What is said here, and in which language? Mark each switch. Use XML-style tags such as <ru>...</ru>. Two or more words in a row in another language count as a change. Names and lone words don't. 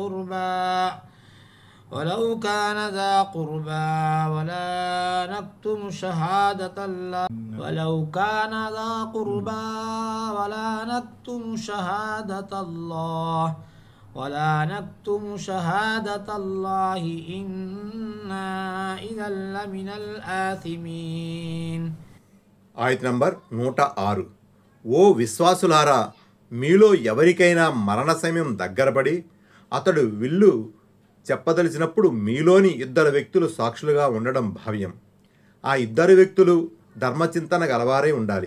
<ar>قربى ولا نكتم شهادة الله إنا إذا لمن الآثمين.</ar> <te>ఆయత్ నంబర్ 106. ఓ విశ్వాసులారా, మీలో ఎవరికైనా మరణ సమయం దగ్గరపడి అతడు విల్లు చెప్పదలిచినప్పుడు మీలోని ఇద్దరు వ్యక్తులు సాక్షులుగా ఉండడం భావ్యం. ఆ ఇద్దరు వ్యక్తులు ధర్మచింతన గలవారే ఉండాలి.</te>